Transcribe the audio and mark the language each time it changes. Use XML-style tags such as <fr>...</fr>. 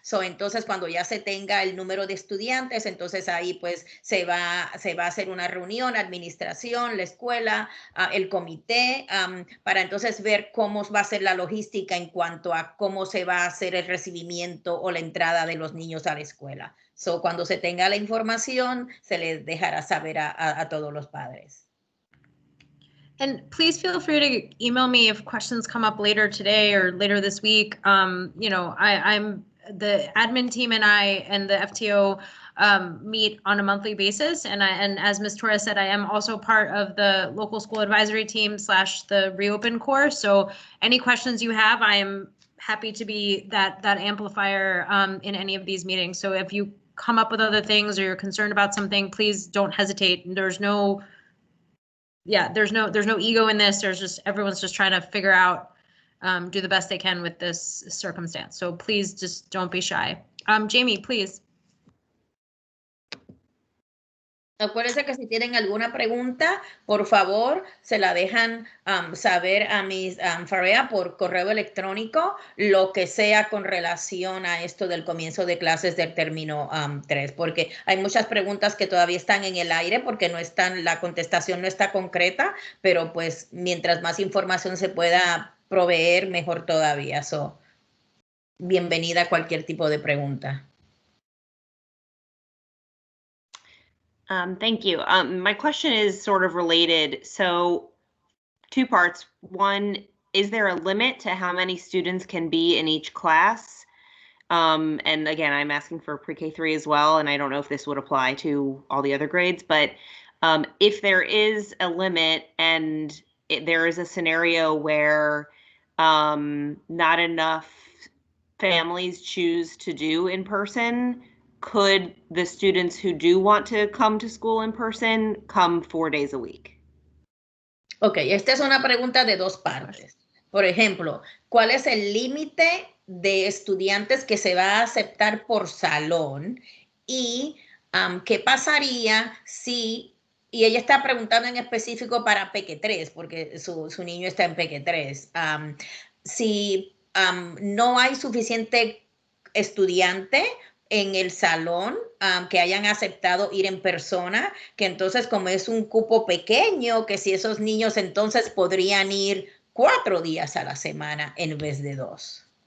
<es>Entonces, cuando ya se tenga el número de estudiantes, entonces ahí pues se va a hacer una reunión, administración, la escuela, el comité, para entonces ver cómo va a ser la logística en cuanto a cómo se va a hacer el recibimiento o la entrada de los niños a la escuela. Cuando se tenga la información, se les dejará saber a todos los padres.</es> <en>And please feel free to email me if questions come up later today or later this week. I'm the admin team and I and the FTO meet on a monthly basis. And as Ms. Torres said, I am also part of the local school advisory team / the Reopen Core. So any questions you have, I am happy to be that amplifier in any of these meetings. So if you come up with other things or you're concerned about something, please don't hesitate. There's no ego in this. Everyone's just trying to figure out, do the best they can with this circumstance. So please just don't be shy. Jamie, please.</en> <es>Acuérdense que si tienen alguna pregunta, por favor, se la dejan saber a Miss Farea por correo electrónico, lo que sea con relación a esto del comienzo de clases del término 3, porque hay muchas preguntas que todavía están en el aire porque la contestación no está concreta, pero pues mientras más información se pueda proveer, mejor todavía. Bienvenida a cualquier tipo de pregunta.</es> <en>Thank you. My question is sort of related. So 2 parts. One, is there a limit to how many students can be in each class? And again, I'm asking for pre-K3 as well, and I don't know if this would apply to all the other grades, but if there is a limit and there is a scenario where not enough families choose to do in person, could the students who do want to come to school in person come 4 days a week?</en> <es>Ok, esta es una pregunta de 2 partes. Por ejemplo, ¿cuál es el límite de estudiantes que se va a aceptar por salón? Y ¿qué pasaría si, y ella está preguntando en específico para Peque 3, porque su niño está en Peque 3, si no hay suficiente estudiante en el salón que hayan aceptado ir en persona, que entonces como es un cupo pequeño, que si esos niños entonces podrían ir 4 días a la semana en vez de 2.</es>